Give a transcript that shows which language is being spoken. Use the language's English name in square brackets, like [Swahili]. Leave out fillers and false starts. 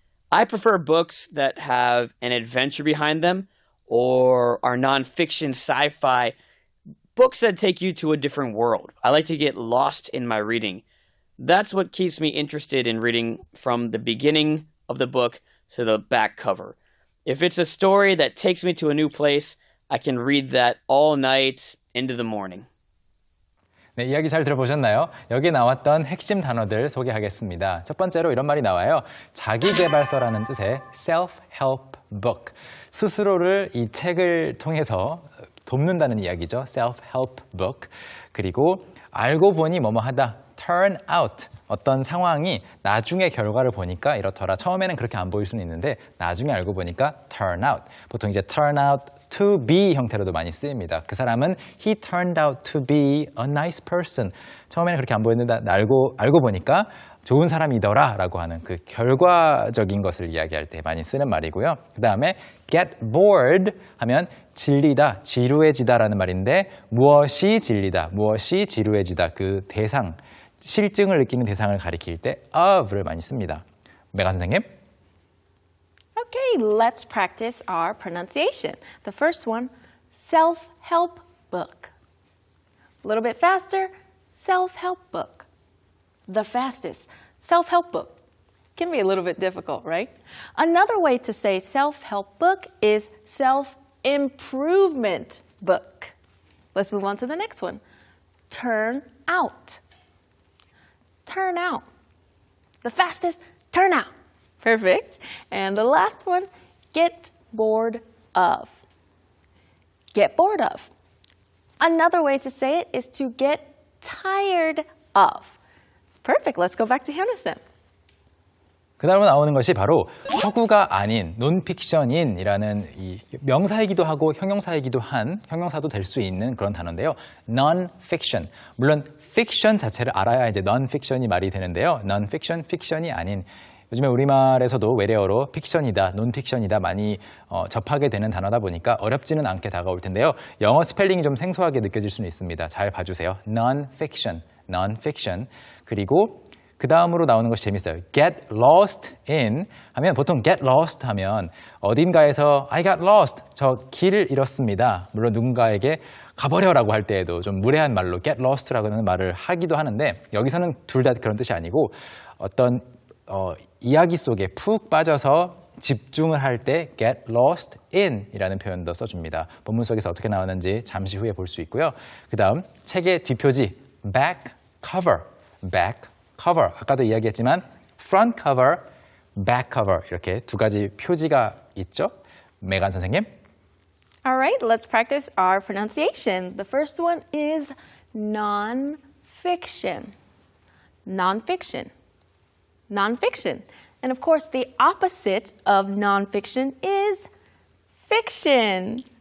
[English] I prefer books that have an adventure behind them or are nonfiction, sci-fi, books that take you to a different world. I like to get lost in my reading. That's what keeps me interested in reading from the beginning of the book to the back cover. If it's a story that takes me to a new place, I can read that all night into the morning. [Korean] 네, 이야기 잘 들어보셨나요? 여기 나왔던 핵심 단어들 소개하겠습니다. 첫 번째로 이런 말이 나와요. 자기계발서라는 뜻의 self-help book. 스스로를 이 책을 통해서 돕는다는 이야기죠. [English] self-help book. [Korean] 그리고 알고 보니 뭐뭐 하다. [English] turn out. [Korean] 어떤 상황이 나중에 결과를 보니까 이렇더라. 처음에는 그렇게 안 보일 수는 있는데 나중에 알고 보니까 turn out. 보통 이제 turn out to be 형태로도 많이 쓰입니다. 그 사람은 [English] he turned out to be a nice person. [Korean] 처음에는 그렇게 안 보였는데 알고 보니까 좋은 사람이더라 라고 하는 그 결과적인 것을 이야기할 때 많이 쓰는 말이고요. 그 다음에 get bored 하면 질리다, 지루해지다 라는 말인데 무엇이 질리다, 무엇이 지루해지다 그 대상, 실증을 느끼는 대상을 가리킬 때 of를 많이 씁니다. 메가 선생님. [English] Okay, let's practice our pronunciation. The first one, self-help book. A little bit faster, self-help book. The fastest, self-help book. Can be a little bit difficult, right? Another way to say self-help book is self-improvement book. Let's move on to the next one. Turn out. Turn out. The fastest, turn out. Perfect. And the last one, get bored of. Get bored of. Another way to say it is to get tired of. Perfect. Let's go back to Hyunwoo-쌤. [Korean] 그 다음으로 나오는 것이 바로 허구가 아닌 논픽션인이라는 이 명사이기도 하고 형용사이기도 한 형용사도 될 수 있는 그런 단어인데요. non-fiction. 물론 fiction 자체를 알아야 이제 non-fiction이 말이 되는데요. non-fiction, fiction이 아닌 요즘에 우리말에서도 외래어로 픽션이다, 논픽션이다 많이 접하게 되는 단어다 보니까 어렵지는 않게 다가올 텐데요. 영어 스펠링이 좀 생소하게 느껴질 수는 있습니다. 잘 봐주세요. [English] non-fiction, non-fiction. [Korean] 그리고 그 다음으로 나오는 것이 재밌어요. get lost in 하면 보통 get lost 하면 어딘가에서 [English] I got lost, [Korean] 저 길을 잃었습니다. 물론 누군가에게 가버려라고 할 때에도 좀 무례한 말로 get lost라는 말을 하기도 하는데 여기서는 둘 다 그런 뜻이 아니고 어떤 이야기 속에 푹 빠져서 집중을 할 때 get lost in 이라는 표현도 써줍니다. 본문 속에서 어떻게 나오는지 잠시 후에 볼 수 있고요. 그 다음 책의 뒷표지 back cover, back cover. 아까도 이야기했지만 front cover, back cover 이렇게 두 가지 표지가 있죠. 메간 선생님. [English] All right, let's practice our pronunciation. The first one is non-fiction. Non-fiction. Non-fiction. And of course, the opposite of non-fiction is fiction.